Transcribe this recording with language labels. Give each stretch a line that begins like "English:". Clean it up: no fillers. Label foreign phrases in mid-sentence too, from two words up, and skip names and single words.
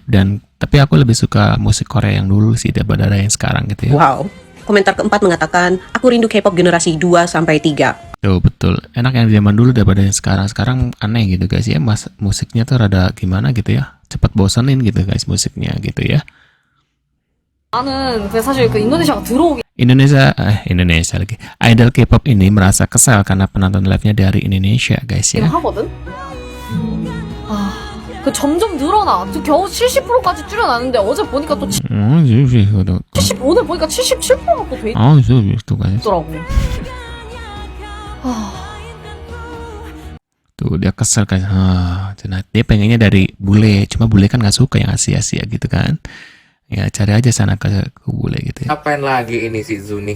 Indonesian: Dan tapi aku lebih suka musik Korea yang dulu sih daripada yang sekarang gitu ya. Wow. Komentar keempat mengatakan, aku rindu K-pop generasi 2-3. Tuh betul, enak yang zaman dulu daripada yang sekarang. Sekarang aneh gitu guys ya, musiknya tuh rada gimana gitu ya, cepat bosanin gitu guys musiknya gitu ya.
Korean: 나는 사실 그 인도네시아가 들어오기
Indonesian: Indonesia lagi. Idol K-pop ini merasa kesal karena penonton live-nya dari Indonesia guys ya.
Korean: 하거든. 그 점점 늘어나. 지금 겨우 70%까지 줄여놨는데 어제 보니까 또 70, 오늘 보니까 77%가 또 돼
Indonesian: tuh guys.
Korean: 있더라고.
Indonesian: Tuh dia kesel kan. Dia pengennya dari bule, cuma bule kan nggak suka yang Asia-Asia gitu kan. Ya cari aja sana ke bule gitu ya. Apain lagi ini si Zuni?